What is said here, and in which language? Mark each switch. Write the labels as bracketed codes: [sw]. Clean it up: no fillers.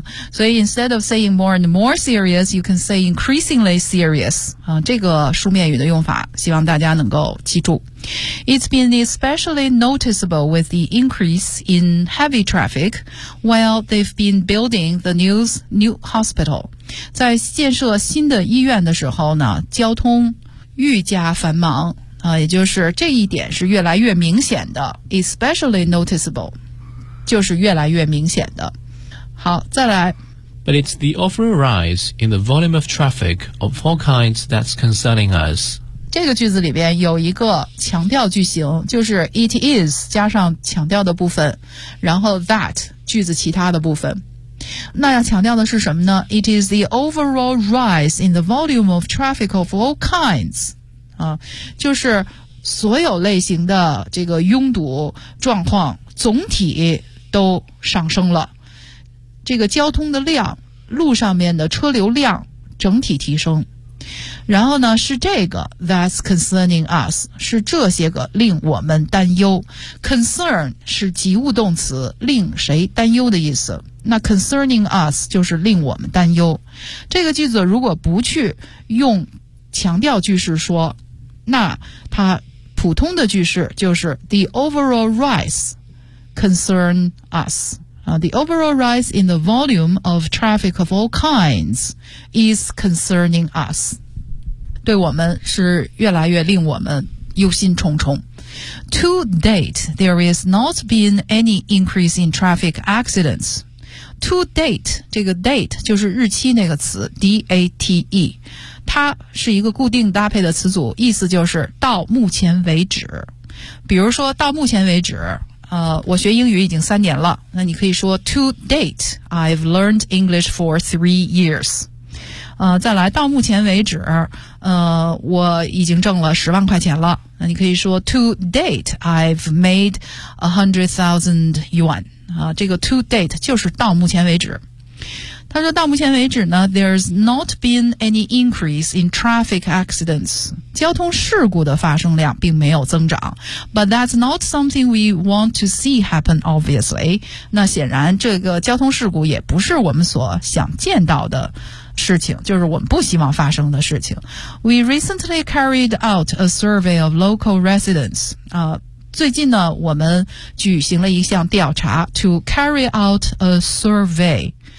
[zh] 所以 [en] instead of saying more and more serious, you can say increasingly serious. [zh] 这个书面语的用法希望大家能够记住。 [en] It's been especially noticeable with the increase in heavy traffic while they've been building the new hospital. [zh] 在建设新的医院的时候呢，交通愈加繁忙，也就是这一点是越来越明显的。 [en] Especially noticeable, [zh] 就是越来越明显的。好，再来。 [en] But it's the overall rise in the volume of traffic of all kinds that's concerning us. [zh] 这个句子里边有一个强调句型，就是 it is 加上强调的部分，然后 that 句子其他的部分。那要强调的是什么呢？ [en] It is the overall rise in the volume of traffic of all kinds. [zh] 就是所有类型的这个拥堵状况总体都上升了。这个交通的量，路上面的车流量整体提升，然后呢是这个 [en] that's concerning us， [zh] 是这些个令我们担忧。 concern 是及物动词，令谁担忧的意思，那 [en] concerning us [zh] 就是令我们担忧。这个句子如果不去用强调句式说，那它普通的句式就是 [en] the overall rise concern us。 The overall rise in the volume of traffic of all kinds is concerning us. [zh] 对我们是越来越令我们忧心忡忡。 [en] To date, there has not been any increase in traffic accidents. To date, [zh] 这个 date 就是日期那个词 ,D-A-T-E。它是一个固定搭配的词组，意思就是到目前为止。比如说到目前为止，我学英语已经三年了，那你可以说 [en] To date, I've learned English for 3 years. [zh] 再来，到目前为止，我已经挣了10万块钱了。那你可以说 [en] to date I've made 100,000 yuan。 [zh] 这个 [en] to date [zh] 就是到目前为止。他说到目前为止呢 ， [en] there's not been any increase in traffic accidents， [zh] 交通事故的发生量并没有增长。 [en] But that's not something we want to see happen, obviously。 [zh] 那显然这个交通事故也不是我们所想见到的事情，就是我们不希望发生的事情。 [en] We recently carried out a survey of local residents。 [zh] 最近呢，我们举行了一项调查 ， [en] to carry out a survey。